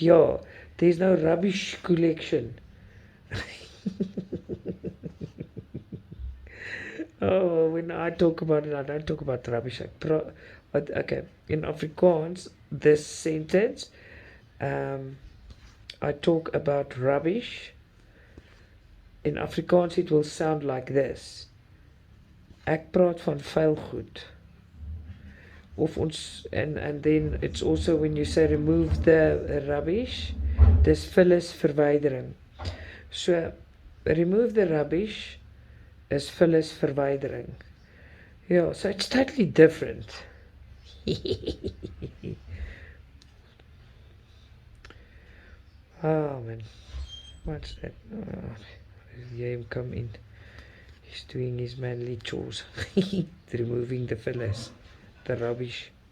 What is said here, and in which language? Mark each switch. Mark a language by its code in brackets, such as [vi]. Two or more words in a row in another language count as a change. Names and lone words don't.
[en] Yeah, there's no rubbish collection. Oh, when I talk about it, I don't talk about rubbish. Okay, in Afrikaans, this sentence, I talk about rubbish. In Afrikaans, it will sound like this. [af] Ek praat van vuil goed. Of ons, [en] and then it's also when you say remove the rubbish, [af] dis vullis verwydering. [en] So, remove the rubbish is [af] vullis verwydering. [en] Yeah, so it's totally different. Oh man, what's that? Oh, hear him come in. He's doing his manly chores. Removing the fillers, the rubbish.